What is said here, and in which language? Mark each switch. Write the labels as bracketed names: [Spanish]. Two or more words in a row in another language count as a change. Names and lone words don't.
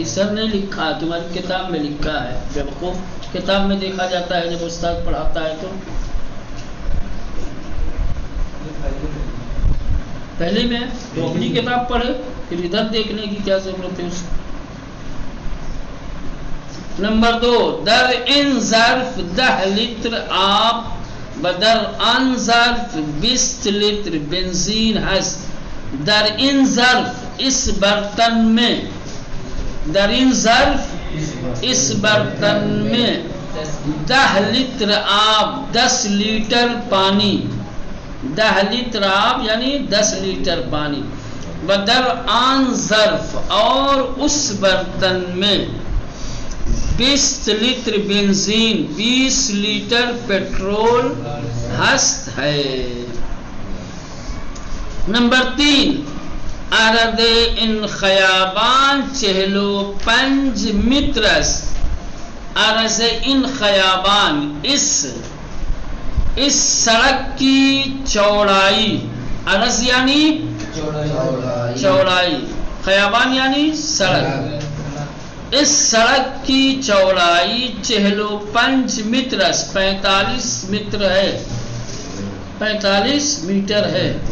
[Urdu] اس سر نے لکھا، تمہاری کتاب میں لکھا ہے. بیوقوف، کتاب میں دیکھا جاتا ہے جب استاد پڑھاتا ہے تو پہلے میں تو اپنی کتاب پڑھے، پھر ادھر دیکھنے کی کیا ضرورت ہے اس کو. [Persian] نمبر 2، در ان ظرف 10 لیٹر آب و در آن ظرف 20 لیٹر بنزین ہست. در ان ظرف، [Urdu] اس برتن میں، [Persian] در ان ظرف [Urdu] اس برتن میں [Persian] 10 لیٹر آب، [Urdu] 10 لیٹر پانی، [Persian] 10 لیٹر آب [Urdu] یعنی 10 لیٹر پانی. [Persian] و در آن ظرف، [Urdu] اور اس برتن میں 20 لیٹر بنزین، 20 لیٹر پیٹرول ہست ہے. [Persian] نمبر 3، عرض ان خیابان 45 متر است. عرض ان خیابان، [Urdu] اس سڑک کی چوڑائی، عرض یعنی چوڑائی، خیابان یعنی سڑک. اس سڑک کی چوڑائی 45 متر، 45 متر ہے، 45 میٹر ہے.